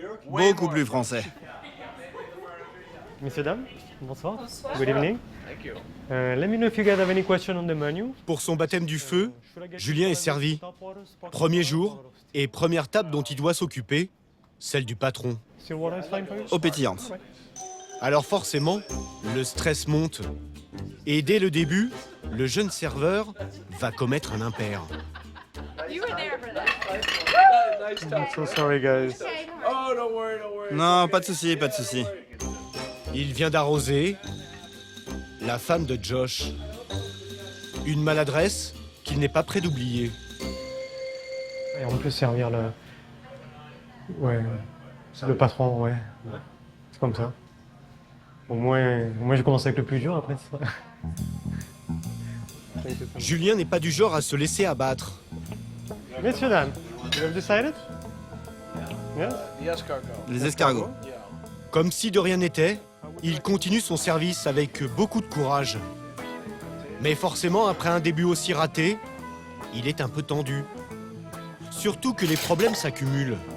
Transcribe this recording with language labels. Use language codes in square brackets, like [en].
[fr] Beaucoup plus français. Messieurs, dames, bonsoir. [en] Good evening. Let me know if you guys have any question on the menu. [fr] Pour son baptême du feu, Julien est servi. Premier jour et première table dont il doit s'occuper, celle du patron. [en] Still water is fine for you? [fr] Eau pétillante. Alors forcément, le stress monte. Et dès le début, le jeune serveur va commettre un impair. [en] I'm so sorry, guys. [fr] Non, pas de souci, pas de souci. Il vient d'arroser la femme de Josh. Une maladresse qu'il n'est pas prêt d'oublier. Et on peut servir le... Ouais, le patron, ouais. C'est comme ça. Au moins, j'ai commencé avec le plus dur, après ça. Julien n'est pas du genre à se laisser abattre. Messieurs, dames, [en] you have decided? Yes? [fr] Les escargots. Comme si de rien n'était, il continue son service avec beaucoup de courage. Mais forcément, après un début aussi raté, il est un peu tendu. Surtout que les problèmes s'accumulent.